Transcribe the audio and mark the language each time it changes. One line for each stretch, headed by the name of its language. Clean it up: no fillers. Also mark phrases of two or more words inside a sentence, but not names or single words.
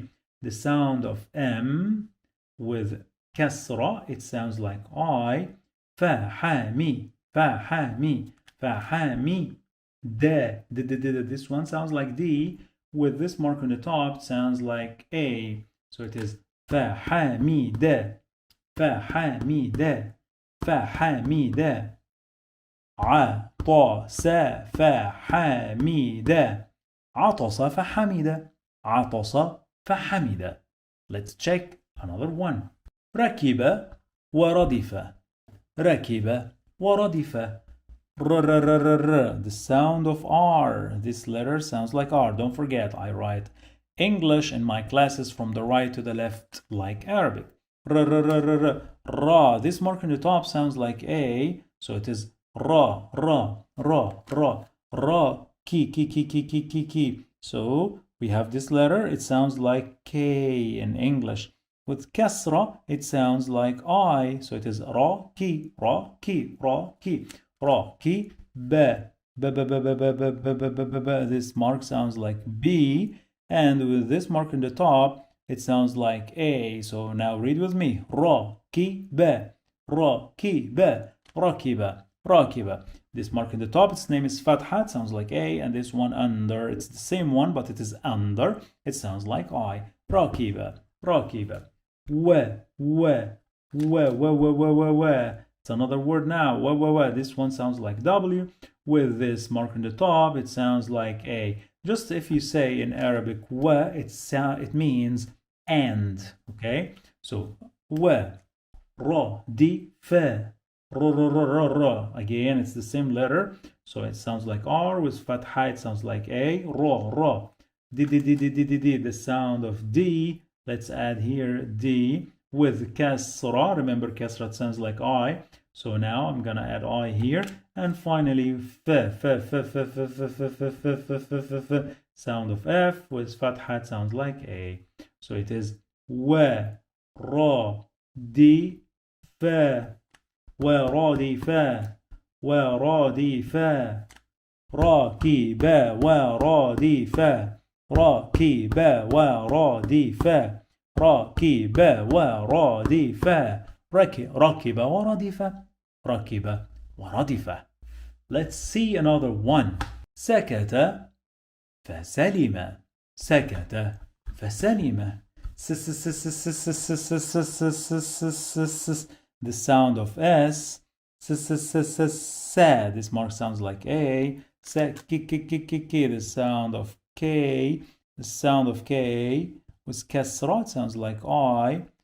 English: The sound of M with kasra, it sounds like I. Fahami. This one sounds like D. With this mark on the top, it sounds like A. So it is fahamida.
Arabic: عطس فحمد.
English: Let's check another one.
Arabic: ركب وردف. ركب وردف.
English: The sound of R. This letter sounds like R. Don't forget, I write English in my classes from the right to the left like Arabic. Ra. This mark on the top sounds like A, so it is ra. Ki. So we have this letter. It sounds like K in English. With kasra, it sounds like I, so it is ra ki, ba. This mark sounds like B, and with this mark on the top, it sounds like A. So now read with me: ra ki ba, rakiba. This mark in the top, its name is fatha, it sounds like A, and this one under, it's the same one, but it is under, it sounds like I. Rakiba. It's another word now. This one sounds like W. With this mark on the top, it sounds like A. Just if you say in Arabic it means and. Okay, so ra di fa. Again, it's the same letter, so it sounds like R. With fatha, it sounds like A. Ra. Di. The sound of D. Let's add here D with kasra. Remember, kasra sounds like I. So now I'm gonna add I here. And finally, sound of F with fatha sounds like A. So it is wa, ra, di, fa, radifa, rakiba, radifa.
Arabic: ركب وردف. ركب وردف.
English: Let's see another one.
Arabic: سكت فسلم. سكت فسلم.
English: The sound of S. This mark sounds like A. The sound of K. The sound of K with كسرة sounds like I.